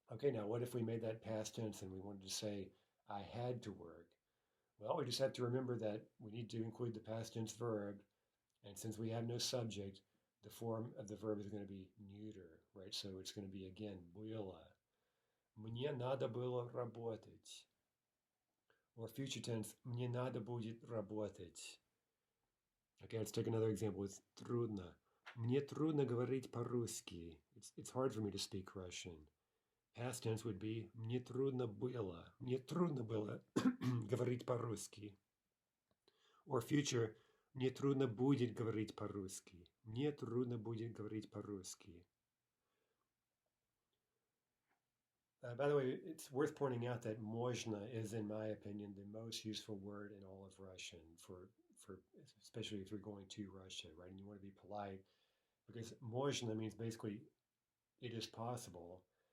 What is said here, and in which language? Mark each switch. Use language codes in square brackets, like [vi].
[en] Okay, now what if we made that past tense and we wanted to say I had to work? Well, we just have to remember that we need to include the past tense verb, and since we have no subject, the form of the verb is going to be neuter, right? So it's going to be again, было. [ru] Мне надо было работать. [en] Or future tense, [ru] мне надо будет работать. [en] Okay, let's take another example. It's трудно. [ru] Мне трудно говорить по-русски. [en] It's hard for me to speak Russian. Past tense would be [ru] мне трудно было. Мне трудно было говорить по-русски. [en] Or future, [ru] мне трудно будет говорить по-русски. Мне трудно будет говорить по-русски. [en] By the way, it's worth pointing out that можно is, in my opinion, the most useful word in all of Russian for especially if you're going to Russia, right? And you want to be polite, because можно means basically it is possible.